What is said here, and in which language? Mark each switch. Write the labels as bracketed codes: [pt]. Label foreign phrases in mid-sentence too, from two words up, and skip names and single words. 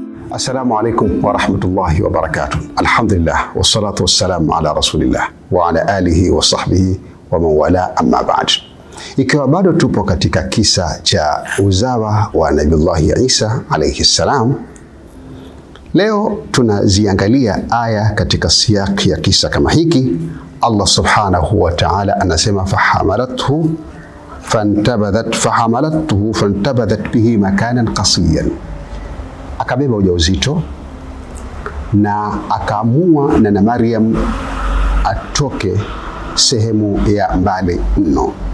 [ar] السلام عليكم ورحمة الله وبركاته. الحمد لله والصلاة والسلام على رسول الله وعلى آله وصحبه ومن والاه، أما بعد. [sw] Ikiwa bado tupo katika kisa cha uzawa wa [ar] نبي الله عيسى عليه السلام, [sw] leo tunaziangalia aya katika siyaki ya kisa kama hiki. Allah [ar] سبحانه وتعالى [sw] anasema [ar] فحملته فانتبذت به مكانا قصيا, [sw] akabeba ujauzito na akaamua na Maryam atoke sehemu ya mbali mno.